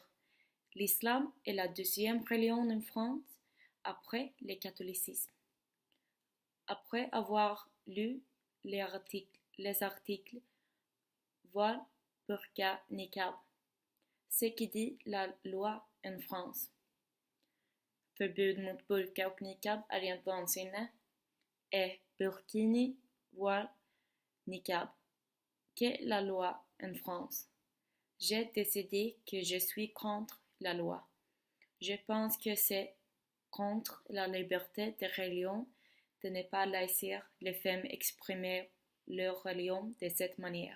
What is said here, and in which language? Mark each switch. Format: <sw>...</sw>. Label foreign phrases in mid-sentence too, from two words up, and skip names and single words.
<fr>L'islam est la deuxième religion en France après le catholicisme. Après avoir lu les articles voile, burqa, niqab, ce qui dit la loi en France.</fr> <sv>Förbud mot burqa och niqab är rent vansinne.</sv> <fr>Et burkini, voile, niqab. Qu'est la loi en France? J'ai décidé que je suis contre la loi. Je pense que c'est contre la liberté de religion de ne pas laisser les femmes exprimer leur religion de cette manière.</fr>